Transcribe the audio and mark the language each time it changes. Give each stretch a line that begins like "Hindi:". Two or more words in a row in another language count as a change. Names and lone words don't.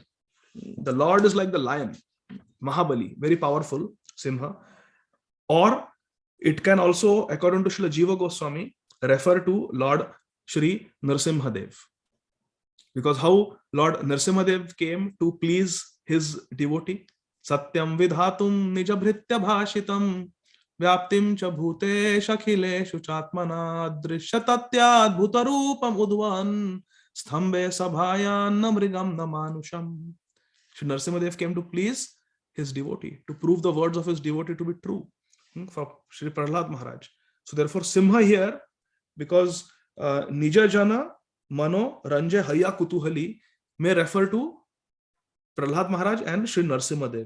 English: The Lord is like the lion, Mahabali, very powerful, Simha. Or it can also, according to Srila Jiva Goswami, refer to Lord Shri Nrsimhadev. Because how Lord Nrsimhadev came to please his devotee?
Sanskrit: सत्यं विधातुं निजभृत्य भाषितं व्याप्तिं च भूतेष्व् अखिलेषु चात्मना दृश्यतात्यद् भूतरूपम् उद्वन् स्तम्भे सभायां नमृगं नमानुषम्.
English: Shri Nrsimhadev came to please his devotee, to prove the words of his devotee to be true for Shri Prahlad Maharaj. So therefore Simha here, because
Bangla: নিজ জন মনো রঞ্জে হয় কুতূহলী
English: may refer to Prahlad Maharaj and Shri Nrsimhadev.